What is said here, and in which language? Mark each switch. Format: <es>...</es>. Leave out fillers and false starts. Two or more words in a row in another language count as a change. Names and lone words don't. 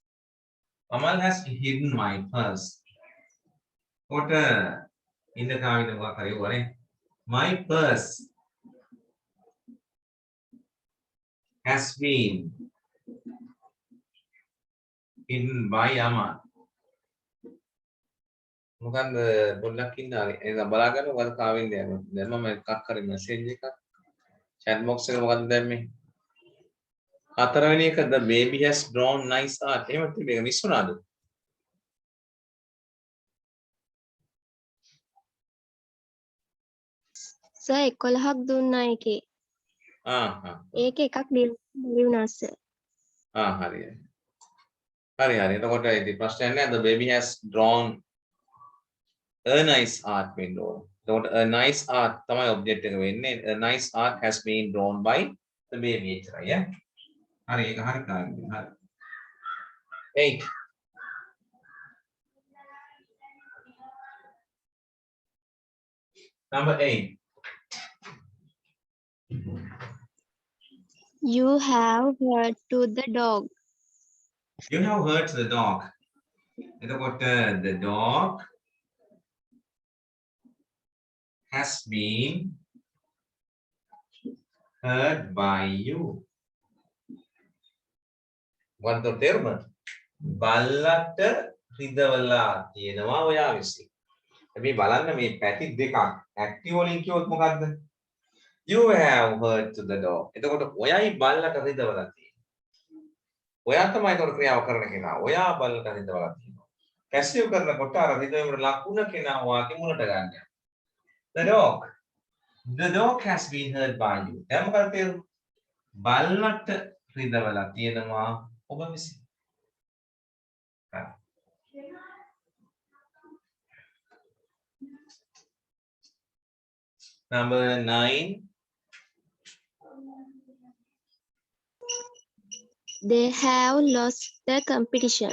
<en>Amal has hidden my purse. What in the car my purse has been hidden by Amal.</en> <si>මොකන්ද පොඩ්ඩක් ඉන්න හරි එහෙනම් බලාගන්න මොකද කාවෙන්ද යන්නේ දැන් මම එකක් කරේ මැසේජ් එකක්</si> <en>chat box</en> <si>එකට මොකද්ද දැම්මේ හතරවෙනි එක</si> <en>the baby has drawn nice art</en> <si>එහෙම මේක මිස් වුණාද සර් 11ක් දුන්නා එකේ. ඒකේ එකක් බැරි වුණා සර්. හරි එතකොට ඉතින් ප්‍රශ්නයක් නෑ</si> <en>the baby has drawn a nice art window.</en> <si>එතකොට</si> <en>a nice art</en> <si>තමයි object එක වෙන්නේ.</si> <en>A nice art has been drawn by the baby</en> <si>එච්චරයි ඈ. හරි ඒක හරි කාර්යය. හරි. 8.</si> <en>Number 8. You have hurt to the dog. You have hurt the dog. එතකොට the dog has been hurt by you. What the term?</en> <si>බල්ලට රිදවලා තියෙනවා ඔයා විසින්. මේ බලන්න මේ පැති දෙකක් ඇක්ටිව් වලින් කිව්වොත් මොකද්ද? You have hurt to the dog. එතකොට ඔයයි බල්ලට රිදවලා තියෙනවා. ඔයා තමයි ඒතකොට ක්‍රියාව කරන කෙනා. ඔයා බල්ලට රිදවලා තියෙනවා. පැසිව් කරනකොට අර රිදවීමට ලකුණ කෙනා වාගේ මුලට ගන්නවා.</si> <en>The dog. The dog has been hurt by you.</en> <si>දැන් මොකද තේරුම? බල්ලට රිදවලා තියෙනවා ඔබ විසින්.</si> <en>Number 9. They have lost the competition.</en>